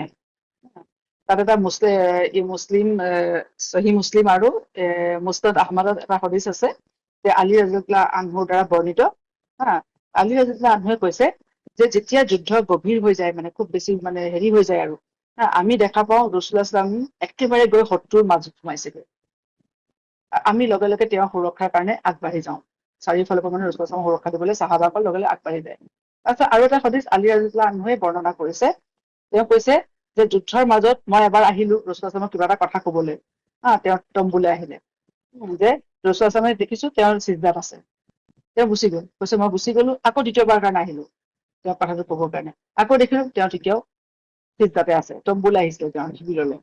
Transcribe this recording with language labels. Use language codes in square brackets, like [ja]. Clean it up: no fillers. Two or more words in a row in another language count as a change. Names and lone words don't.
[as] তাত এটা সহি মুছলিম আৰু মুস্তাদ আহমদত এটা হদিছ আছে যে আলী [ar] رضي الله عنه [as] দ্বাৰা বৰ্ণিত, আলী [ar] رضي الله عنه [as] কৈছে যে যেতিয়া যুদ্ধ গভীৰ হৈ যায়, মানে খুব বেছি মানে হেৰি হৈ যায় আৰু আমি দেখা পাওঁ ৰাসূলুল্লাহ [ar] صلى الله عليه وسلم [as] একেবাৰে গৈ শত্ৰুৰ মাজত সোমাইছেগৈ। আমি লগে লগে তেওঁৰ সুৰক্ষাৰ কাৰণে আগবাঢ়ি যাওঁ। চাৰিওফালৰ পৰা মানে ৰাসূলুল্লাহ [ar] صلى الله عليه وسلم [as] সুৰক্ষা দিবলৈ সাহাবাসকল লগে লগে আগবাঢ়ি যায়। তাৰপিছত আৰু এটা হাদিছ আলী [ar] رضي الله عنه [as] বৰ্ণনা কৰিছে। তেওঁ কৈছে যে যুদ্ধৰ মাজত মই এবাৰ আহিলো ৰাসূলুল্লাহ [ar] صلى الله عليه وسلم [as] কিবা এটা কথা কবলৈ, তেওঁ তম্বুলৈ আহিলে, যে ৰাসূলুল্লাহ [ar] صلى الله عليه وسلم [as] দেখিছো তেওঁৰ চিজদাত আছে। তেওঁ গুচি গ'ল, কৈছে মই গুচি গলো, আকৌ দ্বিতীয়বাৰ কাৰণে আহিলো তেওঁ কথাটো কবৰ কাৰণে, আকৌ দেখিলো তেওঁ তেতিয়াও চিজদাতে আছে, তম্বুলৈ আহিছিলে তেওঁ শিবিৰলৈ।